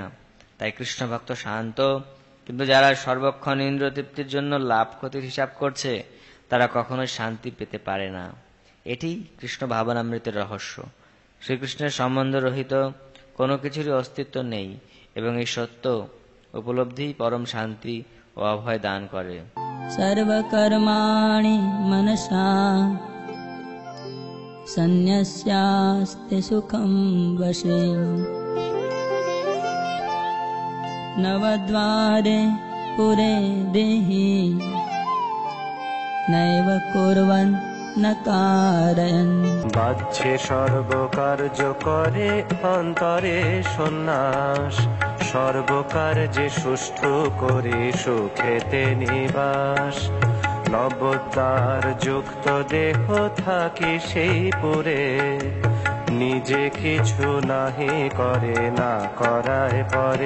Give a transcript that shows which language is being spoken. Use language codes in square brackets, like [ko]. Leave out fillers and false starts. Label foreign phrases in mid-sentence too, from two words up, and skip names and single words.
[bn] তাই কৃষ্ণ ভক্ত শান্ত, কিন্তু যারা সর্বক্ষণ ইন্দ্রিয় তৃপ্তির জন্য লাভ ক্ষতির হিসাব করছে তারা কখনোই শান্তি পেতে পারে না। এটি কৃষ্ণ ভাবনামৃতের রহস্য। শ্রীকৃষ্ণের সম্বন্ধ রহিত কোনো কিছুরই অস্তিত্ব নেই এবং এই সত্য উপলব্ধি পরম শান্তি ও অভয় দান করে। [sa] सर्वकर्माणि मनसा सन्न्यस्यास्ते सुखं वशे नवद्वारे पुरे देहि नैव कुर्वन् न कारयन्। [bn] বাহ্যে সর্বকার্য করে অন্তরে সন্ন্যাস, সর্বকার্যে সুষ্ঠু করে সুখেতে নিবাস। নবদ্বার যুক্ত দেহ থাকে সেই পুরে, নিজে কিছু নাহি করে না করায় পরে।